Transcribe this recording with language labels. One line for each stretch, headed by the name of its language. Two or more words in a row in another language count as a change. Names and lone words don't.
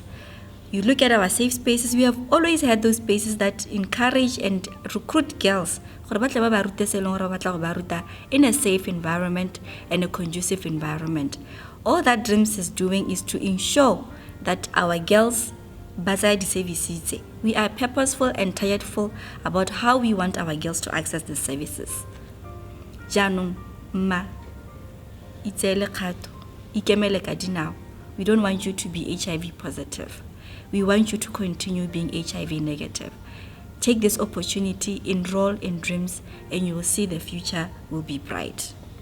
English: You look at our safe spaces, we have always had those spaces that encourage and recruit girls in a safe environment and a conducive environment. All that Dreams is doing is to ensure that our girls, we are purposeful and tireful about how we want our girls to access the services.
Tswana: Janong, ma, itele khato, ikemele ka dinao.
English: We don't want you to be HIV positive. We want you to continue being HIV negative. Take this opportunity, enroll in Dreams, and you will see the future will be bright.